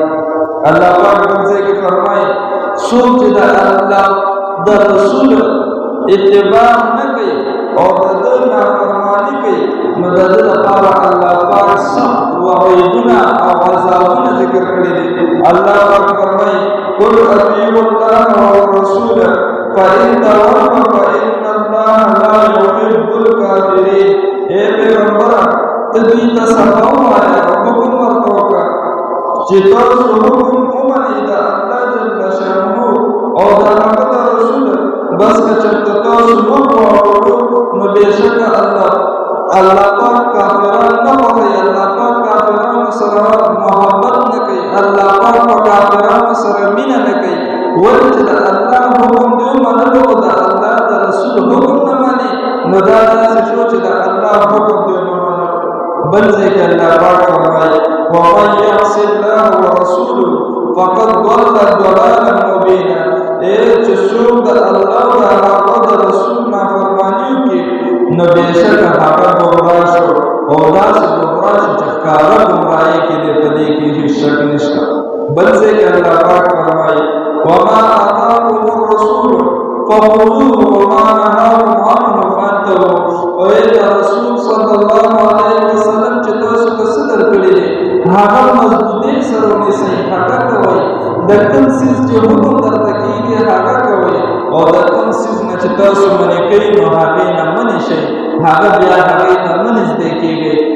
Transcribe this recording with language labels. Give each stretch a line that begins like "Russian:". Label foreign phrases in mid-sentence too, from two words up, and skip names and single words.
Pashto: الله پاک بل ځای کې فرمایي څوک چې د الله د رسول اتباع نه کوي او د ده نافرماني کوي نو د ده لپاره الله پاک سخت وعیدونه او عذابونه ذکر کړي دي. الله پاک فرمایي
Arabic: قل اطیعوا الله والرسول فإن تولوا فإن الله لا يحب الكافرين.
Pashto: اے پیغمبره ته دوی ته سبا ووایه حکم ورته وکړه چې تاسو حکم ومنئ د الله جل شانه او د هغه د رسول بس که چېرته تاسو مخ واړوئ نو بېشکه الله پاک کافران نه خوښوي. الله پاک کافرانو سره محبت نه کوي. الله پاک په کافرانو سره مینه نه کوي. ولې چې د الله حکم دې ومنلو او د الله د رسول حکم نه مني نو دا داسې شو چې د الله حکم دې ونه منلو. بل ځای کې الله پاک فرمایي
Arabic: ومن یعص الله ورسوله فقد ضل ضلالا مبینا.
Pashto: چې څوک د الله او د هغه د رسول نافرماني وکړي نو بېشکه هغه ګمراه شو او داسې ګمراه شو چې ښکاره ګمراهۍ کې دی په دې کې هېڅ شک نشته. بل ځای کې الله پاک فرمایي
Arabic: وما آتاکم الرسول فخذوه وما نهاکم عنه فانتهوا.
Pashto: او ای د رسول
Arabic: صلی الله علیه وسلم
Pashto: چې تاسو ته څه درکړي دي هغه مضبوطۍ سره ونیسئ هغه کوئ. د کوم څیز چې حکم درته کېږي هغه کوئ او د کوم څیز نه چې تاسو منې کوئ نو هغې نه منې شئ هغه بیا هغې ته مه نږدې کېږئ.